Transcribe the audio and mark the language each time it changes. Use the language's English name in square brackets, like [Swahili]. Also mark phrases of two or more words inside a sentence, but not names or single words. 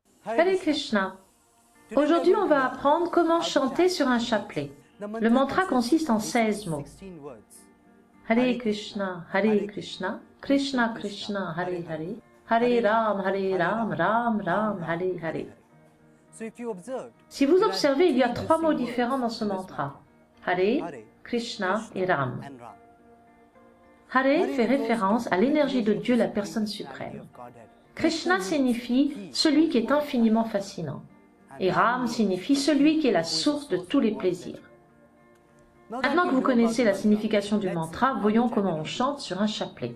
[French] Hare Krishna. Aujourd'hui, on va apprendre comment chanter sur un chapelet. Le mantra consiste en 16 mots. Hare Krishna, Krishna Krishna, Hare Hare, Hare Ram, Ram Ram, Hare Hare. Si vous observez, il y a 3 mots différents dans ce mantra. Hare, Krishna et Ram. Hare fait référence à l'énergie de Dieu, la personne suprême. Krishna signifie celui qui est infiniment fascinant. Et Ram signifie celui qui est la source de tous les plaisirs. Maintenant que vous connaissez la signification du mantra, voyons comment on chante sur un chapelet.